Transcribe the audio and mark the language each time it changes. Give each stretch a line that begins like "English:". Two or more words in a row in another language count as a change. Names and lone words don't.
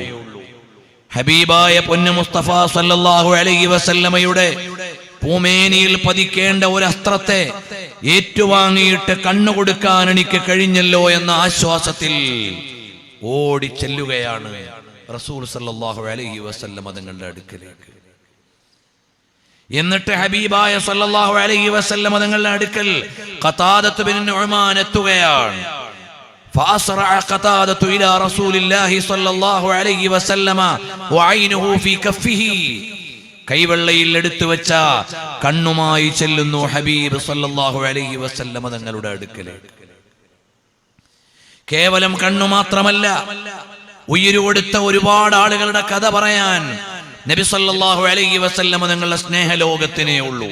Malayalam: ഹബീബായ പൊന്നു മുസ്തഫ
Arabic: صلى الله عليه وسلم
Malayalam: പൂമേനിയിൽ പതിക്കേണ്ട ഒരു അസ്ത്രത്തെ ഏറ്റുവാങ്ങിയിട്ട് കണ്ണു കൊടുക്കാൻ എനിക്ക് കഴിഞ്ഞല്ലോ എന്ന ആശ്വാസത്തിൽ ഓടി ചെല്ലുകയാണ് റസൂൽ
Arabic: صلى الله عليه وسلم
Malayalam: തങ്ങളുടെ അടുക്കലേക്ക്. എന്നിട്ട് ഹബീബായ
Arabic: صلى الله عليه وسلم
Malayalam: തങ്ങളുടെ അടുക്കൽ ഖതാദത്ത് ബിൻ നുഅ്മാൻ എത്തുകയാണ്.
Arabic: فأسرع قتادة إلى رسول الله صلى الله عليه وسلم وعينه في كفه.
Malayalam: കൈവെള്ളയിൽ എടുത്തു വെച്ച കണ്ണുമായി ചെല്ലുന്നു ഹബീബ്
Arabic: صلى الله عليه وسلم
Malayalam: തങ്ങളുടെ അടുക്കലേക്ക്. കേവലം കണ്ണു മാത്രമല്ല, ഉയിര് കൊടുത്ത ഒരുപാട് ആളുകളുടെ കഥ പറയാൻ നബി
Arabic: صلى الله عليه وسلم
Malayalam: തങ്ങളുടെ സ്നേഹലോകത്തിനേ ഉള്ളൂ.